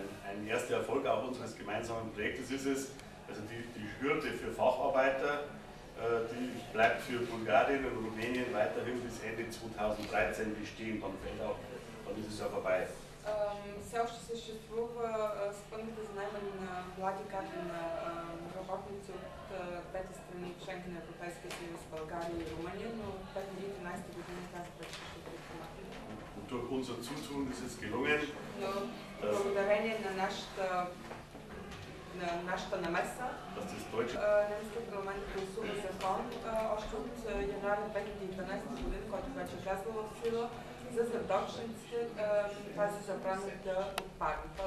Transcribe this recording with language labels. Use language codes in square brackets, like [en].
[de] Ein erster Erfolg auch unseres gemeinsamen Projektes ist es, also die Hürde für Facharbeiter, die bleibt für Bulgarien und Rumänien weiterhin bis Ende 2013 bestehen, dann ist es ja vorbei. [bg] Все още съществува спънката за наемане на млади кадри на работници от двете страни, членки на Европейския съюз, България и Румъния, но 2013 година тази пречка ще бъде премахната. [de] Durch unser Zutun ist es gelungen. [bg] Но благодарение на нашата намеса, немският парламент гласува закон още от януари 2012 година, който вече е влязъл в сила, за задочниците тази забрана да отпадне.